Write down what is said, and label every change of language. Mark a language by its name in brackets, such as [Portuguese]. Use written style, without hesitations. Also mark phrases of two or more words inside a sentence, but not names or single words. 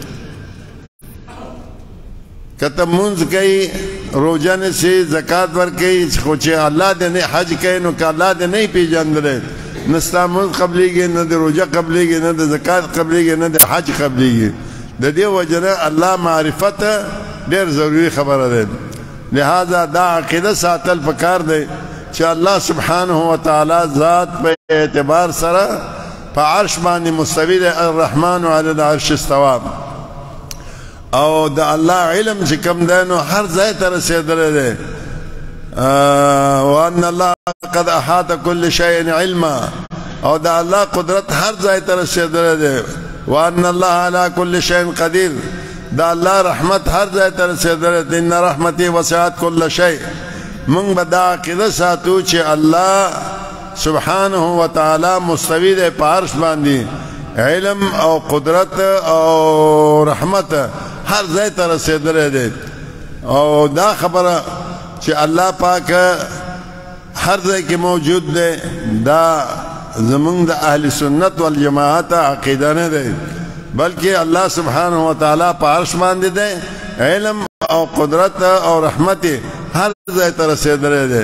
[Pashto] که ته مونځ کوي، روژه نیسي، زکات ورکوي، خو چې الله دې نه حج کوي نو که الله دې نه پیژندلی نه ستا مونځ قبلیږي، نه د روژه قبلیږي، نه د زکات قبلیږي، نه د حج قبلیږي. د دې وجه نه الله معرفت ډېر ضروري خبره ده. لہذا دا عقیده ساتل پکار دی چې الله [Arabic] سبحانه و تعالی [Pashto] ذات په اعتبار سره په عرش باندې مستوی دی، [Arabic] الرحمن علی العرش استوى. [Pashto] او د الله علم چې کوم دی نو هر ځای ته رسېدلی دی. [Arabic] وان الله قد احاط كل شيء علما، [Pashto] او د الله قدرت هر ځای ته رسېدلی دی. [Arabic] وان الله على كل شيء قدير، [Pashto] دا الله رحمت هر ځای ته رسېدلی دی. [Arabic] ان رحمتي وسعت كل شيء. [Pashto] موږ به دا عقیده ساتو چې الله [Arabic] سبحانه و تعالی [Pashto] مستوی دی په عرش باندې، علم او قدرت او رحمت هر ځای ته رسېدلی دی. او دا خبره چې الله پاک هر ځای کې موجود دی دا زمونږ د اهل سنت والجماعت عقیده نه دی، بلکې الله [Arabic] سبحانه و تعالی [Pashto] په عرش باندې دی، علم او قدرت او رحمت هر ځای ته رسېدلی دی.